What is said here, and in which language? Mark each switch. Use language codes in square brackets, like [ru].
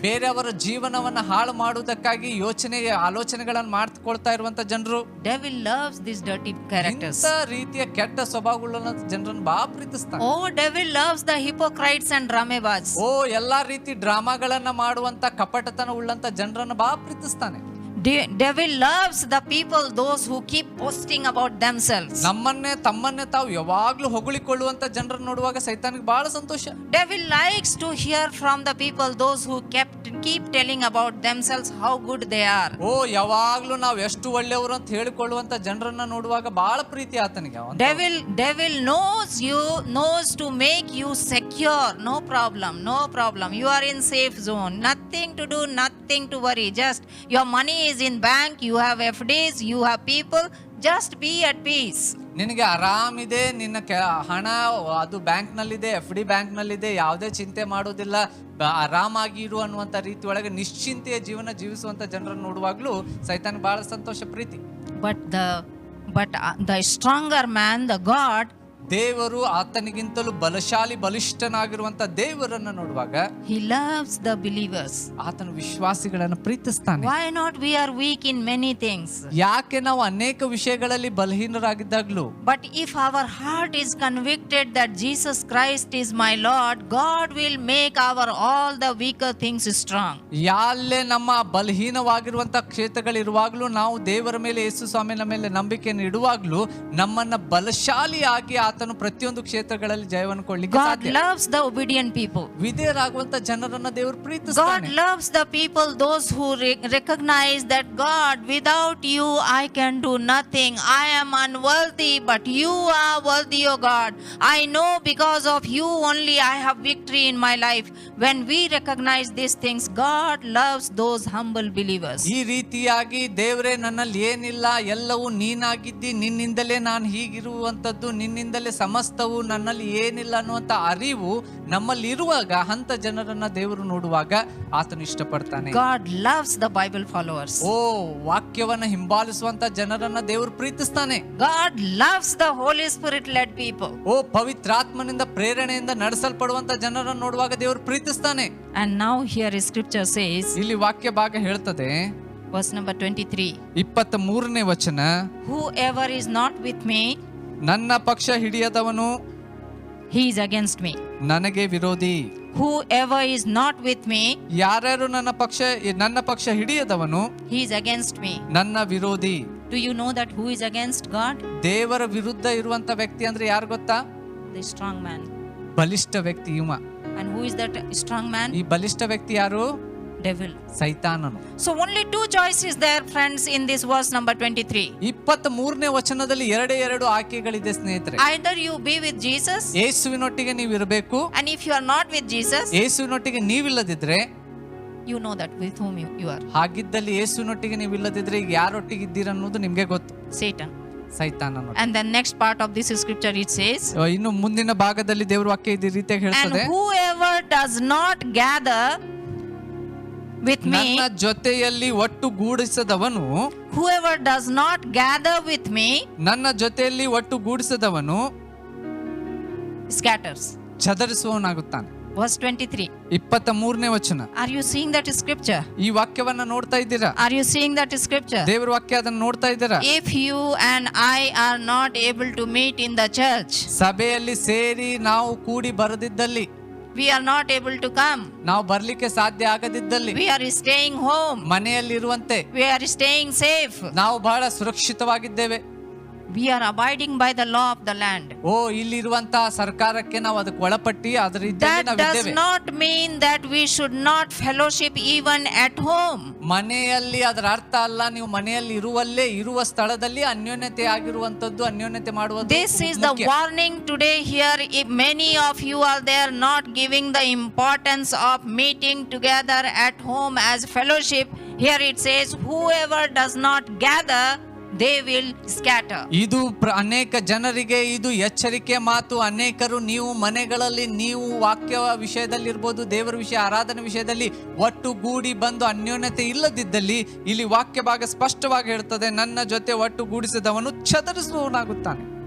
[kn] ಬೇರೆಯವರ ಜೀವನವನ್ನ ಹಾಳು ಮಾಡುವುದಕ್ಕಾಗಿ ಆಲೋಚನೆಗಳನ್ನು ಮಾಡ್ಕೊಳ್ತಾ ಇರುವಂತ ಜನರು. [en] Devil loves these dirty characters. [kn] ಇಂಥ ರೀತಿಯ ಕೆಟ್ಟ ಸ್ವಭಾವವುಳ್ಳ ಜನರನ್ನು ಬಹಳ ಪ್ರೀತಿಸ್ತಾನೆ. [en] Oh, devil loves the hypocrites and dramebas. [kn] ಓ ಎಲ್ಲಾ ರೀತಿ ಡ್ರಾಮಾಗಳನ್ನ ಮಾಡುವಂತ ಕಪಟತನ ಉಳ್ಳಂತ ಜನರನ್ನು ಬಹಳ ಪ್ರೀತಿಸ್ತಾನೆ. [en] Devil loves the people, those who keep boasting about themselves. [kn] ತಮ್ಮನ್ನೇ ತಾವು ಯಾವಾಗ್ಲೂ ಹೊಗಳಿಕೊಳ್ಳುವಂತ ಜನರನ್ನು ನೋಡುವಾಗ ಸೈತಾನಿಗೆ ಬಹಳ ಸಂತೋಷ. [en] Devil likes to hear from the people, those who keep telling about themselves how good they are. [kn] ಓ ಯಾವಾಗ್ಲೂ ನಾವು ಎಷ್ಟು ಒಳ್ಳೆಯವರು ಅಂತ ಹೇಳಿಕೊಳ್ಳುವಂತ ಜನರನ್ನ ನೋಡುವಾಗ ಬಹಳ ಪ್ರೀತಿ ಆತನಿಗೆ. [en] Devil knows to make you secure. No problem. You are in safe zone. Nothing to do, nothing to worry. Just your money is in bank, you have FDs, you have people. Just be at peace. [kn] ನಿನಗೆ ಆರಾಮಿದೆ, ನಿನ್ನ ಹಣ ಅದು bank ನಲ್ಲಿದೆ, FD bank ನಲ್ಲಿದೆ, ಯಾವುದೇ ಚಿಂತೆ ಮಾಡೋದಿಲ್ಲ, ಆರಾಮಾಗಿ ಇರು ಅನ್ನುವಂತ ರೀತಿ ಒಳಗೆ ನಿಶ್ಚಿಂತೆಯ ಜೀವನ ಜೀವಿಸುವಂತ ಜನರನ್ನು ನೋಡುವಾಗ್ಲೂ ಸೈತಾನ ಬಹಳ ಸಂತೋಷ ಪ್ರೀತಿ. [en] But the stronger man, the God, [kn] ದೇವರು ಆತನಿಗಿಂತಲೂ ಬಲಿಷ್ಠನಾಗಿರುವಂತ ದೇವರನ್ನ ನೋಡುವಾಗ [en] he loves the believers. [kn] ಆತನ ವಿಶ್ವಾಸಿಗಳನ್ನು ಪ್ರೀತಿಸ್ತಾನೆ. [en] Why not we are weak in many things? [kn] ಯಾಕೆ ನಾವು ಅನೇಕ ವಿಷಯಗಳಲ್ಲಿ ಬಲಹೀನರಾಗಿದ್ದಾಗ್ಲೂ, [en] But if our heart is convicted that Jesus Christ is my Lord, God will make our all the weaker things strong. [kn] ಯಾಲ್ಲೇ ನಮ್ಮ ಬಲಹೀನವಾಗಿರುವಂತ ಕ್ಷೇತ್ರಗಳಿರುವಾಗ್ಲೂ ನಾವು ದೇವರ ಮೇಲೆ, ಯೇಸು ಸ್ವಾಮಿನ ಮೇಲೆ ನಂಬಿಕೆಯನ್ನು ಇಡುವಾಗ್ಲೂ ನಮ್ಮನ್ನ ಬಲಶಾಲಿಯಾಗಿ ಆತನು ಪ್ರತಿಯೊಂದು ಕ್ಷೇತ್ರಗಳಲ್ಲಿ ಜಯವನ್ನು ಕೊಡ್ಲಿಕ್ಕೆ [en] God [kn] ಸಾಧ್ಯ. [en] loves the obedient people. [kn] ವಿಧೇಯರಾಗುವಂತ ಜನರನ್ನ ದೇವರು [en] God [kn] ಪ್ರೀತಿಸ್ತಾನೆ. [en] loves the people, those who recognize that God, without you I can do nothing. I am unworthy, but you are worthy, O God. I know because of you only I have victory in my life. When we recognize these things, God loves those humble believers. [kn] ಈ ರೀತಿಯಾಗಿ ದೇವರೇ ನನ್ನಲ್ಲಿ ಏನಿಲ್ಲ, ಎಲ್ಲವೂ ನೀನಾಗಿದ್ದಿ, ನಿನ್ನಿಂದಲೇ ನಾನು ಹೀಗಿರುವಂತದ್ದು, ನಿನ್ನಿಂದಲೇ ಸಮಸ್ತವು, ನನ್ನಲ್ಲಿ ಏನಿಲ್ಲ ಅನ್ನುವಂತ ಅರಿವು ನಮ್ಮಲ್ಲಿ ಇರುವಾಗ ಅಂತ ಜನರನ್ನ ದೇವರು ನೋಡುವಾಗ ಆತನು ಇಷ್ಟಪಡ್ತಾನೆ. [en] God loves the Bible followers. [kn] ಓ, ವಾಕ್ಯವನ್ನ ಹಿಂಬಾಲಿಸುವಂತ ಜನರನ್ನ ದೇವರು ಪ್ರೀತಿಸ್ತಾನೆ. [en] God loves the Holy Spirit led people. [kn] ಓ, ಪವಿತ್ರಾತ್ಮನಿಂದ ಪ್ರೇರಣೆಯಿಂದ ನಡೆಸಲ್ಪಡುವಂತ ಜನರನ್ನು ನೋಡುವಾಗ ದೇವರು ಪ್ರೀತಿಸ್ತಾನೆ. [en] And now here is scripture says, [kn] ಇಲ್ಲಿ ವಾಕ್ಯ ಭಾಗ ಹೇಳ್ತದೆ, [en] verse number 23, [kn] 23ನೇ ವಚನ, [en] whoever is not with me, [kn] ನನ್ನ ಪಕ್ಷ ಹಿಡಿಯದವನು [en] he is against me. [kn] ನನಗೆ ವಿರೋಧಿ. [en] Whoever is not with me, [kn] ಯಾರ್ಯಾರು ನನ್ನ ಪಕ್ಷ ಹಿಡಿಯದವನು [en] he is against me. [kn] ನನ್ನ ವಿರೋಧಿ. [en] Do you know that who is against God? [kn] ದೇವರ ವಿರುದ್ಧ ಇರುವಂತ ವ್ಯಕ್ತಿ ಅಂದ್ರೆ ಯಾರು ಗೊತ್ತಾ? [en] The strong man. [kn] ಬಲಿಷ್ಠ ವ್ಯಕ್ತಿ ಇವ. [en] And who is that strong man? [kn] ಈ ಬಲಿಷ್ಠ ವ್ಯಕ್ತಿ ಯಾರು? [en] Devil. [kn] ಸೈತಾನನು. [en] So only two choices there, friends, in this verse number 23. [kn] 23ನೇ ವಚನದಲ್ಲಿ ಎರಡು ಆಯ್ಕೆಗಳಿದೆ ಸ್ನೇಹಿತರೆ. [en] Either you be with Jesus, [kn] ಯೇಸುವಿನೊಟ್ಟಿಗೆ ನೀವು ಇರಬೇಕು. [en] and if you are not with Jesus, [kn] ಯೇಸುವಿನೊಟ್ಟಿಗೆ ನೀವಿಲ್ಲದಿದ್ರೆ, [en] you know that with whom you are. [kn] ಹಾಗಿದ್ದಲ್ಲಿ ಯೇಸುವಿನೊಟ್ಟಿಗೆ ನೀವು ಇಲ್ಲದಿದ್ರೆ ಈಗ ಯಾರೊಟ್ಟಿಗೆ ಇದ್ದೀರ ಅನ್ನೋದು ನಿಮ್ಗೆ ಗೊತ್ತು. [en] Satan. [kn] ಸೈತಾನನು. [en] And the next part of this scripture it says, [kn] ಇನ್ನು ಮುಂದಿನ ಭಾಗದಲ್ಲಿ ದೇವರ ವಾಕ್ಯ ಈ ರೀತಿಯಾಗಿ [en] and [kn] ಹೇಳ್ತದೆ, [en] whoever does not gather with me, [kn] ನನ್ನ ಜೊತೆಯಲ್ಲಿ ಒಟ್ಟುಗೂಡಿಸದವನು, [en] whoever does not gather with me, [kn] ನನ್ನ ಜೊತೆಯಲ್ಲಿ ಒಟ್ಟುಗೂಡಿಸದವನು [en] scatters. [kn] ಚದರಿಸುವವನಾಗುತ್ತಾನೆ. [en] Verse 23. [kn] 23ನೇ ವಚನ. [en] Are you seeing that scripture? [kn] ಈ ವಾಕ್ಯವನ್ನ ನೋಡ್ತಾ ಇದ್ದೀರಾ? [en] Are you seeing that scripture? [kn] ದೇವರ ವಾಕ್ಯ ಅದನ್ನ ನೋಡ್ತಾ ಇದ್ದೀರಾ? [en] If you and I are not able to meet in the church, [kn] ಸಭೆಯಲ್ಲಿ ಸೇರಿ ನಾವು ಕೂಡಿ ಬರದಿದ್ದಲ್ಲಿ, [en] we are not able to come, [kn] ನಾವು ಬರ್ಲಿಕ್ಕೆ ಸಾಧ್ಯ ಆಗದಿದ್ದಲ್ಲಿ, [en] we are staying home, [kn] ಮನೆಯಲ್ಲಿರುವಂತೆ [en] we are staying safe, [kn] ನಾವು ಬಹಳ ಸುರಕ್ಷಿತವಾಗಿದ್ದೇವೆ, [en] we are abiding by the law of the land. [kn] ಓ, ಇಲ್ಲಿರುವಂತಹ ಸರ್ಕಾರಕ್ಕೆ ನಾವು ಅದಕ್ಕೆ ಒಳಪಟ್ಟಿ ಅದರ [en] That does not mean that we should not fellowship even at home. [kn] ಮನೆಯಲ್ಲಿ ಅದರ ಅರ್ಥ ಅಲ್ಲ, ನೀವು ಮನೆಯಲ್ಲಿ ಇರುವ ಸ್ಥಳದಲ್ಲಿ ಅನ್ಯೋನ್ಯತೆ ಆಗಿರುವಂತದ್ದು, ಅನ್ಯೋನ್ಯತೆ ಮಾಡುವುದು. [en] This is the warning today here. If many of you are there not giving the importance of meeting together at home as fellowship, here it says, whoever does not gather, they will scatter. [kn] ಇದು ಅನೇಕ ಜನರಿಗೆ ಇದು ಎಚ್ಚರಿಕೆ ಮಾತು. ಅನೇಕರು ನೀವು ಮನೆಗಳಲ್ಲಿ ನೀವು ವಾಕ್ಯ ವಿಷಯದಲ್ಲಿ ಇರ್ಬೋದು, ದೇವರ ವಿಷಯ, ಆರಾಧನೆ ವಿಷಯದಲ್ಲಿ ಒಟ್ಟುಗೂಡಿ ಬಂದು ಅನ್ಯೋನ್ಯತೆ ಇಲ್ಲದಿದ್ದಲ್ಲಿ, ಇಲ್ಲಿ ವಾಕ್ಯ ಭಾಗ ಸ್ಪಷ್ಟವಾಗಿ ಹೇಳ್ತದೆ, ನನ್ನ ಜೊತೆ ಒಟ್ಟುಗೂಡಿಸಿದವನು ಚದರಿಸುವವನಾಗುತ್ತಾನೆ.